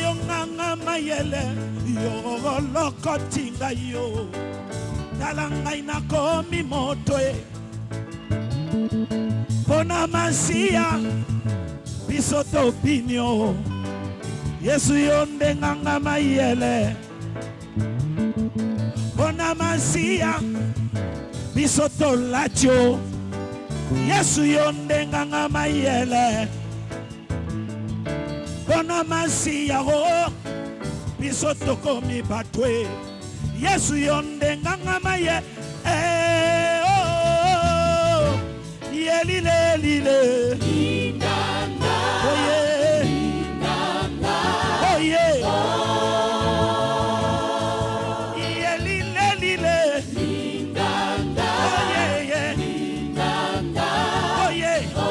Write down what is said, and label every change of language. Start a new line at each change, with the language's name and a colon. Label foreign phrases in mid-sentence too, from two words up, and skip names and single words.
Lingala: yo nganga mayele yo lokoti ngai yo tala ngai nakomi moto pona masia biso tobinyo Yesu yonde nganga mayele Bona masia biso tolatio Yesu yonde nganga mayele Bona masia ho biso tokomi batwe Yesu yonde nganga mayele Lile lile Lindanda
English: Oh yeah
Lingala: Lindanda
English: Oh yeah Yeah
Lingala: lile lile Lindanda
English: Oh yeah yeah
Lingala: Lindanda
English: Oh yeah